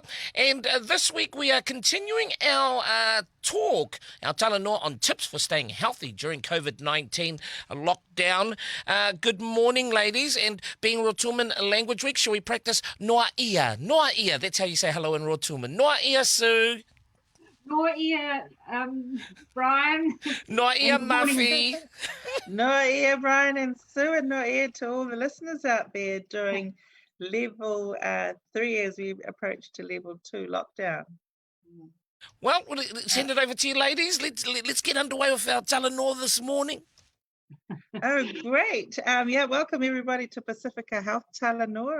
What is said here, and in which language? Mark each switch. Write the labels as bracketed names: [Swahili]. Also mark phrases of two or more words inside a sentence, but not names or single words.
[English] And this week we are continuing our talk, our Talanoa on tips for staying healthy during COVID-19 lockdown. Good morning, ladies, and being Rotuman Language Week, shall we practice [Rotuman] Noa Ia? Noa Ia, [English] that's how you say hello in Rotuman. [Rotuman] Noa Ia, [English] Sue. [Rotuman] Noa ia, Brian. Noa ia, [English] And good morning. Muffy. [Rotuman] Noa ia, [English] Brian and Sue, and [Rotuman] noa ia [English] to all the listeners out there during level 3 as we approach to level 2 lockdown. Well, let's send it over to you, ladies. Let's get underway with our Talanoa this morning. Oh, great. Yeah, welcome everybody to Pacifica Health Talanoa.